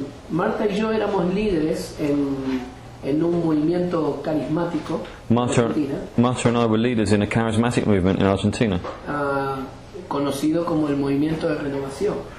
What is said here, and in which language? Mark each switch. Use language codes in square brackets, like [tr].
[es] Marta y yo éramos líderes en un movimiento carismático en [en] Marta [es] Argentina. [en] and I were leaders in a charismatic movement in Argentina. [es] conocido como el movimiento de renovación.